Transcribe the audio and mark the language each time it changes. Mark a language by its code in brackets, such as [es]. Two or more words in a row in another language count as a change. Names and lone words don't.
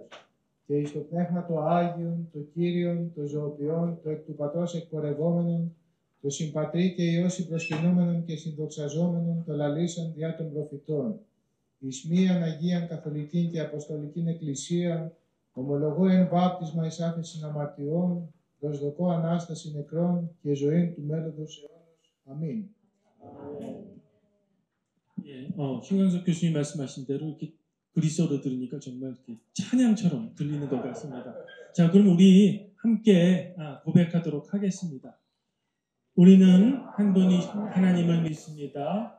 [el] Και εις το πνεύμα το Άγιον, το Κύριον, το ζωοποιόν, το εκ του Πατρός εκπορευόμενον, το συμπατρί και Υιός προσκυνούμενον και συνδοξαζόμενον, το λαλήσαν διά των προφητών. Εις μίαν Αγίαν Καθολικήν και Αποστολικήν Εκκλησία, ομολογώ εν βάπτισμα εις άφεσιν αμαρτιών, προσδοκώ Ανάσταση νεκρών και ζωήν του μέλλοντος αιώνος. Αμήν. [ko] 신광석 교수님 말씀하신 대로 이렇게 그리스어로 들으니까 정말 이렇게 찬양처럼 들리는 것 같습니다. 자, 그럼 우리 함께 고백하도록 하겠습니다. 우리는 한 분이 하나님을 믿습니다.